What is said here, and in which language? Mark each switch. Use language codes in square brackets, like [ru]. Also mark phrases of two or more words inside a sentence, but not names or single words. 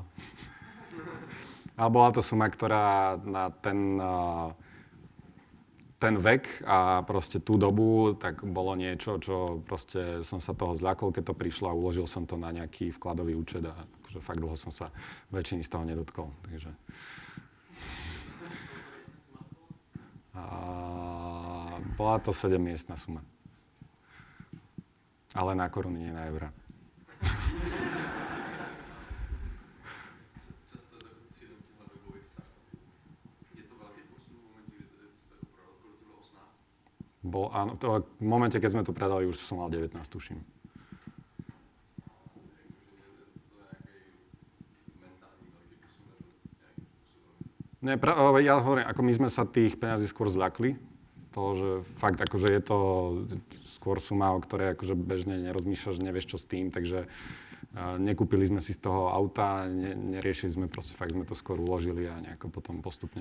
[sk] Ale bola to suma, ktorá na ten vek a proste tú dobu, tak bolo niečo, čo proste som sa toho zľakol, keď to prišlo a uložil som to na nejaký vkladový účet a akože fakt dlho som sa väčšiny z toho nedotkol. Takže. Bola to 7-miestna suma. Ale na koruny, nie na eurá. [cs] Často je takový cílem těchto webových startupů. Je to velký posun v momentě, kdy jste to prodal, kolik to bylo 18? [sk] Áno, v momente, keď sme to predali, už som mal 19, tuším. Nie, ja hovorím, ako my sme sa tých peňazí skôr zľakli. To, že fakt akože je to skôr suma, o ktorej akože bežne nerozmýšľaš, nevieš čo s tým, takže nekúpili sme si z toho auta, neriešili sme, proste fakt sme to skôr uložili a nejako potom postupne.